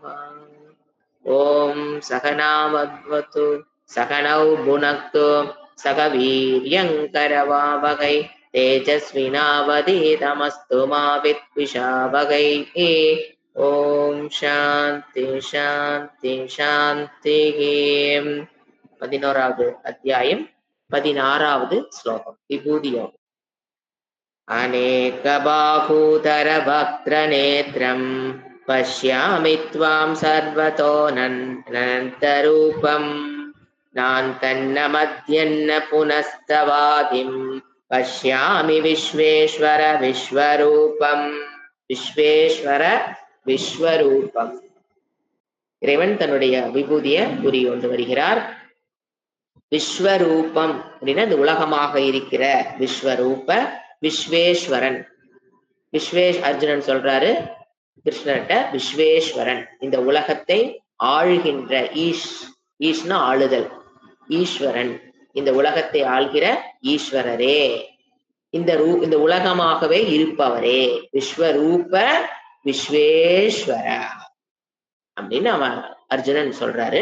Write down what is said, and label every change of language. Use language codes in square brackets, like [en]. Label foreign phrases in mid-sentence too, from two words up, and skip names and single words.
[sa] ॐ सहनावतु सहनौ भुनक्तु सह वीर्यङ्करवावहै तेजस्विनावधीतमस्तु मा विद्विषावहैः। ॐ शान्ति शान्ति शान्तिः। [ta] 11வது அத்தியாயம் 16வது ஸ்லோகம் விபூதி யோகம். [sa] अनेकबाहूधर वक्त्रनेत्रं पश्यामि त्वां सर्वतोऽनन्तरूपं नान्तन्न मध्यन्न पुनस्तवादिं पश्यामि विश्वेश्वर विश्वरूपं विश्वेश्वर विश्वरूपம். [ta] இறைவன் தன்னுடைய விபூதியை கூறி கொண்டு வருகிறார். விஸ்வரூபம் அப்படின்னா இந்த உலகமாக இருக்கிற விஸ்வரூப விஸ்வேஸ்வரன். அர்ஜுனன் சொல்றாரு கிருஷ்ணர்கிட்ட, விஸ்வேஸ்வரன் இந்த உலகத்தை ஆள்கின்ற ஈஷ்னா ஆளுதல், ஈஸ்வரன் இந்த உலகத்தை ஆள்கிற ஈஸ்வரரே, இந்த உலகமாகவே இருப்பவரே, விஸ்வரூப விஸ்வேஸ்வர அப்படின்னு அவன் அர்ஜுனன் சொல்றாரு.